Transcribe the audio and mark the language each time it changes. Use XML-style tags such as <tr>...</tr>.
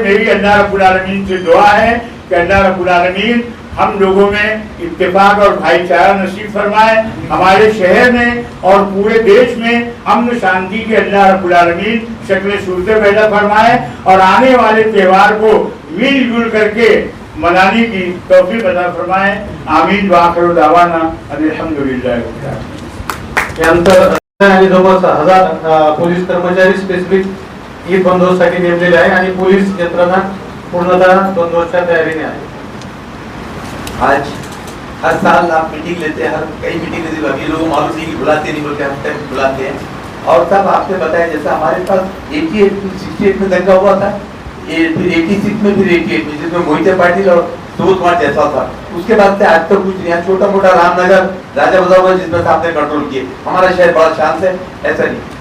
<hi>मेरी अल्लाह रब्बुल आलमीन से दुआ है कि अल्लाह रब्बुल आलमीन हम लोगों में इत्तेफाक और भाईचारा नसीब फरमाए, हमारे शहर में और पूरे देश में अमन शांति के अल्लाह रब्बुल आलमीन शक्ल सूरतें पैदा फरमाए और आने वाले त्यौहार को मिलजुल करके मनाने की तौफीक अता फरमाए। आमीन व आखिर दावाना अल्हम्दुलिल्लाह।</hi> <mr>आणि जवळपास 1000 पोलीस कर्मचारी स्पेसिफिक ईद बंदोबस्तासाठी नेमलेले आहे आणि पोलीस यंत्रणा पूर्णतः बंदोबस्ताच्या तयारीने आहे।</mr> <hi>आज हर साल आप मीटिंग लेते हैं, हर कई मीटिंग लेते हैं, लोग मालूम नहीं कि बुलाते नहीं बोलते, हम टाइम बुलाते हैं। और तब आपने बताया जैसा हमारे पास 88 में 68 में दंगा हुआ था, फिर 86 में, फिर 88 में, जिसमें मोहिते पाटिल और सुबोध कुमार जायसवाल था। उसके बाद से आज तक कुछ नहीं। यहाँ छोटा मोटा रामनगर, राजा बजाओ जिसमें से आपने कंट्रोल किए, हमारा शहर बड़ा शांत है, ऐसा नहीं।</hi>